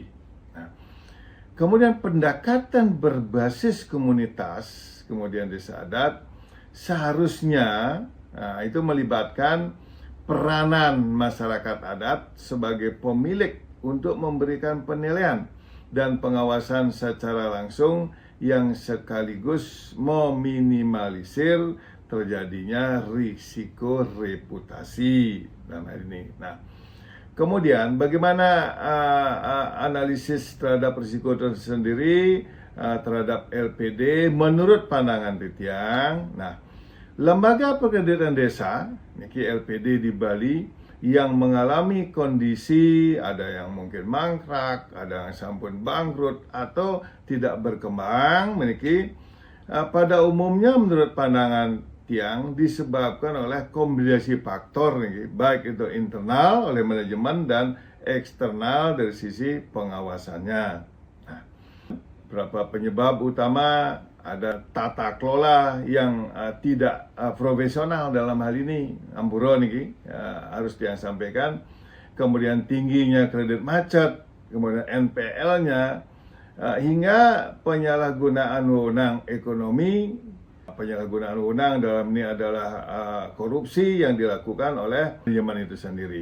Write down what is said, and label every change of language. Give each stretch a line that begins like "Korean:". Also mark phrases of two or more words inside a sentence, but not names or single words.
Indonesian: Nah, kemudian pendekatan berbasis komunitas, kemudian desa adat, seharusnya itu melibatkan peranan masyarakat adat sebagai pemilik untuk memberikan penilaian dan pengawasan secara langsung yang sekaligus meminimalisir terjadinya risiko reputasi dalam hal ini. Nah, kemudian bagaimana analisis terhadap risiko itu sendiri terhadap LPD menurut pandangan Titiang. Nah, Lembaga Perkreditan Desa, niki LPD di Bali, yang mengalami kondisi ada yang mungkin mangkrak, ada yang sampun bangkrut atau tidak berkembang, memiliki pada umumnya menurut pandangan Tiang disebabkan oleh kombinasi faktor nih, baik itu internal oleh manajemen dan eksternal dari sisi pengawasannya. Nah, beberapa penyebab utama ada tata kelola yang tidak profesional dalam hal ini,
Balinese: ampura niki
Indonesian: harus disampaikan. Kemudian tingginya kredit macet, kemudian NPL-nya, hingga penyalahgunaan wewenang ekonomi. Penyalahgunaan wewenang dalam ini adalah korupsi yang dilakukan oleh manajemen itu sendiri.